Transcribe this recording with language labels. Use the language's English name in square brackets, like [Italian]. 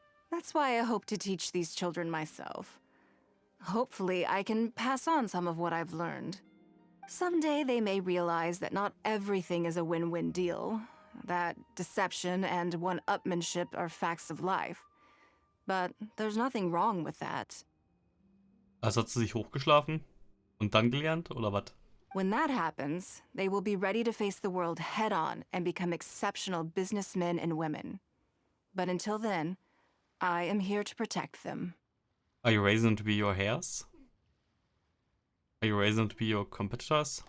[English] That's why I hope to teach these children myself. Hopefully, I can pass on some of what I've learned. Someday they may realize that not everything is a win-win deal, that deception and one-upmanship are facts of life. But there's nothing wrong with that. [German] Also hat sie sich hochgeschlafen und dann gelernt, oder was? [English] When that happens, they will be ready to face the world head-on and become exceptional businessmen and women. But until then, I am here to protect them. Are you raising them to be your heirs? Are you raising them to be your competitors?